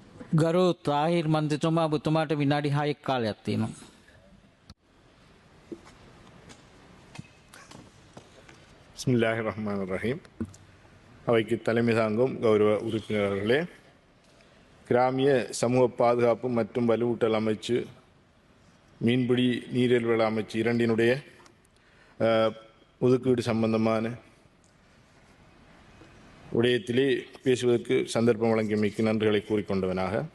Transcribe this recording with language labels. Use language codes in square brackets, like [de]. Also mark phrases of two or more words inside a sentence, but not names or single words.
[si] ගරු තාහිර් මන්ත්‍රතුමා ඔබතුමාට විනාඩි 6ක් කාලයක් තියෙනවා. [ar] بسم الله الرحمن الرحيم. [ta] அவைக்கு தலைமை தாங்கும் கௌரவ உறுப்பினர்களே, கிராமிய சமூக பாதுகாப்பு மற்றும் வலுவூட்டல் அமைச்சு, மீன்பிடி நீரியல்வள அமைச்சு இரண்டினுடைய ஒதுக்கீடு சம்பந்தமான விடயத்திலே பேசுவதற்கு சந்தர்ப்பம் வழங்கியமைக்கு நன்றிகளை கூறிக்கொண்டவனாக,